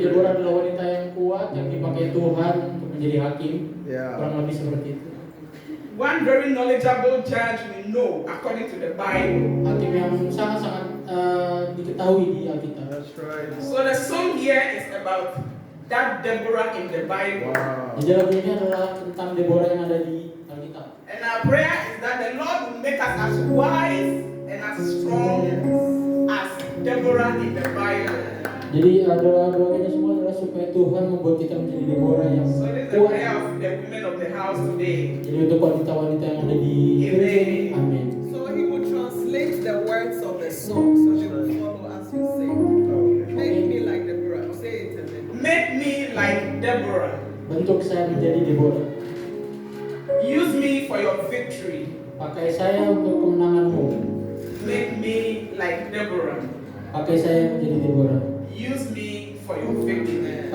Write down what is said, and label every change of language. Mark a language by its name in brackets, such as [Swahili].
[Indonesian] Deborah adalah wanita yang kuat yang dipakai Tuhan untuk menjadi hakim. Ya. Kurang lebih seperti itu. [English] One very knowledgeable judge we know according to the Bible. [Indonesian] Hakim yang sangat-sangat diketahui di Alkitab. [English] That's right. So the song here is about that Deborah in the Bible. Wow. [Indonesian] Jadi lagu ini adalah tentang Deborah yang ada di Alkitab. [English] And our prayer is that the Lord will make us as wise and as strong as Deborah in the Bible. [Indonesian] Jadi doa-doa kita semua adalah supaya Tuhan membuat kita menjadi Deborah yang [English] So this is the [Indonesian] kuat. [English] prayer of the women of the house today. [Indonesian] Jadi untuk wanita-wanita yang ada di [English] Amen. [Indonesian] Amin. [English] So he will translate the words of the song so they will follow as you sing. Make me like Deborah. Say it and then. Make me like Deborah. [Indonesian] Bentuk saya menjadi Deborah. [English] Use me for your victory. [Indonesian] Pakai saya untuk kemenanganmu. [English] Make me like Deborah. [Indonesian] Pakai saya menjadi Deborah. [English] Use me for your victory.